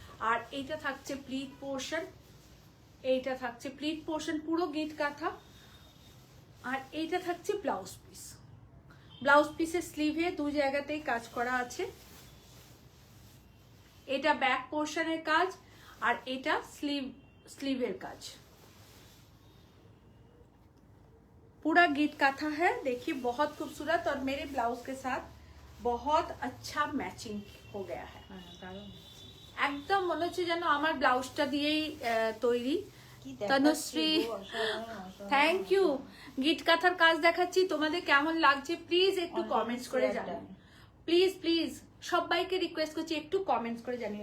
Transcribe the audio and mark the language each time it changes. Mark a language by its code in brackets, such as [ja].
[bn] আর এইটা থাকছে pleat portion, এইটা থাকছে প্লিট পোর্শন পুরো গিট কাঁথা। আর এইটা থাকছে ব্লাউজ পিস। ব্লাউজ পিসের স্লিভে দুই জায়গাতেই কাজ করা আছে। এটা ব্যাক পোর্শনের কাজ আর এটা স্লিভের কাজ। [hi] पूरा गीट काथा है, देखिए बहुत खूबसूरत और मेरे ब्लाउज के साथ बहुत अच्छा मैचिंग हो गया है। [bn] একদম মনে হচ্ছে যেন আমার ব্লাউজটা দিয়েই তৈরি। Tanushree thank you. গিট কাঁথার কাজ দেখাচ্ছি, তোমাদের কেমন লাগছে প্লিজ একটু কমেন্টস করে জানাও। প্লিজ প্লিজ সবাইকে রিকোয়েস্ট করছি একটু কমেন্টস করে জানিও।